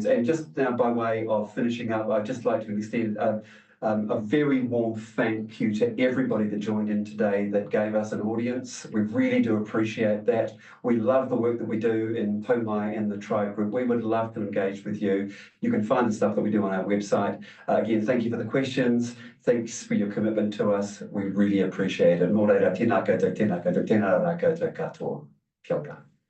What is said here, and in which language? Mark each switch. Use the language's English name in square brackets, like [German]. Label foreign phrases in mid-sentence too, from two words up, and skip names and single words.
[English] And just now, by way of finishing up, I'd just like to extend a very warm thank you to everybody that joined in today that gave us an audience. We really do appreciate that. We love the work that we do in Taumai and the Tribe Group. We would love to engage with you. You can find the stuff that we do on our website. Again, thank you for the questions. Thanks for your commitment to us. We really appreciate it. [Māori] Nō reira, tēnā koutou, tēnā koutou, tēnā rā koutou katoa. Kia ora.